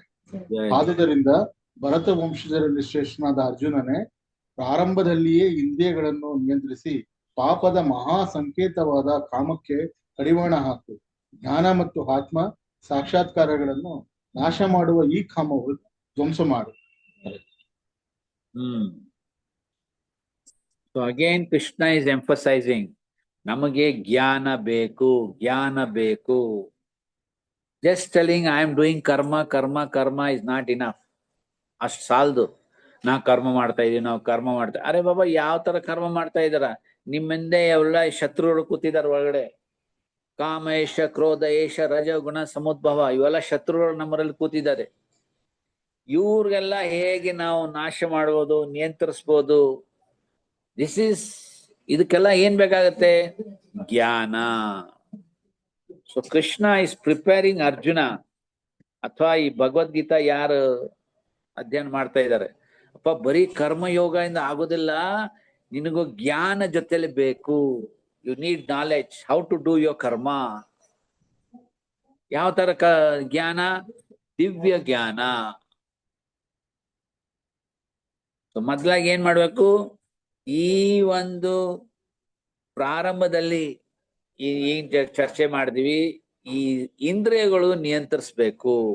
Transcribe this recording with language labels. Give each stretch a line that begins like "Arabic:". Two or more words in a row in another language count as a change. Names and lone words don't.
Kannada: ಆದುದರಿಂದ ಭರತ ವಂಶಜರಲ್ಲಿ ಶ್ರೇಷ್ಠನಾದ ಅರ್ಜುನನೇ, ಪ್ರಾರಂಭದಲ್ಲಿಯೇ ಇಂದ್ರಿಯಗಳನ್ನು ನಿಯಂತ್ರಿಸಿ ಪಾಪದ ಮಹಾ ಸಂಕೇತವಾದ ಕಾಮಕ್ಕೆ ಕಡಿವಾಣ ಹಾಕು. ಜ್ಞಾನ ಮತ್ತು ಆತ್ಮ ಸಾಕ್ಷಾತ್ಕಾರಗಳನ್ನು ನಾಶ ಮಾಡುವ ಈ ಕಾಮವು ಧ್ವಂಸ ಮಾಡು.
English: So again Krishna is emphasizing
Kannada: ನಮಗೆ ಜ್ಞಾನ ಬೇಕು, ಜ್ಞಾನ ಬೇಕು.
English: Just telling I am doing karma karma karma is not enough.
Kannada: ಅಷ್ಟು ಸಾಲದು. ನಾವು ಕರ್ಮ ಮಾಡ್ತಾ ಇದೀವಿ, ನಾವು ಕರ್ಮ ಮಾಡ್ತಾ.
Hindi: अरे बाबा,
Kannada: ಯಾವ ತರ ಕರ್ಮ ಮಾಡ್ತಾ ಇದಾರ? ನಿಮ್ಮ ಹಿಂದೆ ಎಲ್ಲ ಶತ್ರುಗಳು ಕೂತಿದಾರ ಒಳಗಡೆ.
Sanskrit: ಕಾಮ ಏಷ, ಕ್ರೋಧ ಏಷ, ರಜಗುಣ ಸಮುದ್ಭವ,
Kannada: ಇವೆಲ್ಲ ಶತ್ರುಗಳು ನಮ್ಮರಲ್ಲಿ ಕೂತಿದ್ದಾರೆ. ಇವ್ರಿಗೆಲ್ಲ ಹೇಗೆ ನಾವು ನಾಶ ಮಾಡ್ಬೋದು, ನಿಯಂತ್ರಿಸ್ಬೋದು? ಇದಕ್ಕೆಲ್ಲ ಏನ್ ಬೇಕಾಗತ್ತೆ? ಜ್ಞಾನ.
English: So Krishna is preparing Arjuna,
Kannada: ಅಥವಾ ಈ ಭಗವದ್ಗೀತಾ ಯಾರು ಅಧ್ಯಯನ ಮಾಡ್ತಾ ಇದ್ದಾರೆ, ಅಪ್ಪ ಬರೀ ಕರ್ಮಯೋಗ ಇಂದ ಆಗೋದಿಲ್ಲ, ನಿನಗೂ ಜ್ಞಾನ ಜೊತೆಲಿ ಬೇಕು.
English: You need knowledge how to do your karma.
Kannada: ಯಾವ ತರ ಜ್ಞಾನ? ದಿವ್ಯ ಜ್ಞಾನ. ಸೊ ಮೊದ್ಲಾಗಿ ಏನ್ ಮಾಡ್ಬೇಕು? ಈ ಒಂದು ಪ್ರಾರಂಭದಲ್ಲಿ ಏನ್ ಚರ್ಚೆ ಮಾಡಿದ್ವಿ, ಈ ಇಂದ್ರಿಯಗಳು ನಿಯಂತ್ರಿಸ್ಬೇಕು.